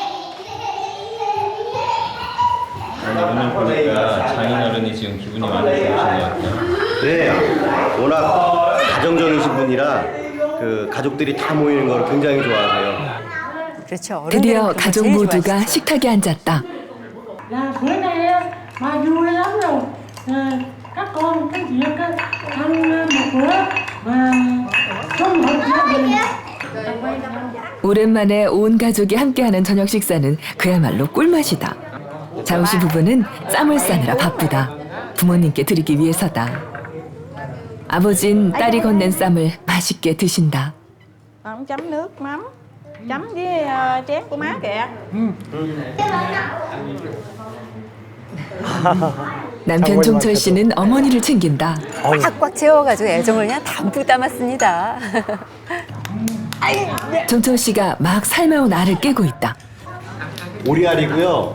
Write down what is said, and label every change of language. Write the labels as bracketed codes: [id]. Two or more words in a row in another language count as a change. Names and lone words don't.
[ko] 오늘 보니까 장인어른이 지금 기분이 많이 좋으신 것 같아요. 네, 워낙 가정적이신 분이라 그 가족들이 다 모이는 걸 굉장히 좋아하세요. 그렇죠. 드디어 가족 모두가 식탁에 앉았다. [vi] Là bữa nay á, bà vui lắm rồi. Các con, các chị ăn một bữa và sum họp gia đình. [ko] 오랜만에 온 가족이 함께하는 저녁 식사는 그야말로 꿀맛이다. 자우 씨 부부는 쌈을 싸느라 바쁘다. 부모님께 드리기 위해서다. 아버진 딸이 건넨 쌈을 맛있게 드신다. [vi] Chấm nước mắm, chấm với chén của má kìa. [ko] 남편 종철 씨는 어머니를 챙긴다. 꽉꽉 채워가지고 애정을 그냥 담뿍 담았습니다. 종철 씨가 막 삶아온 알을 깨고 있다. 오리알이고요.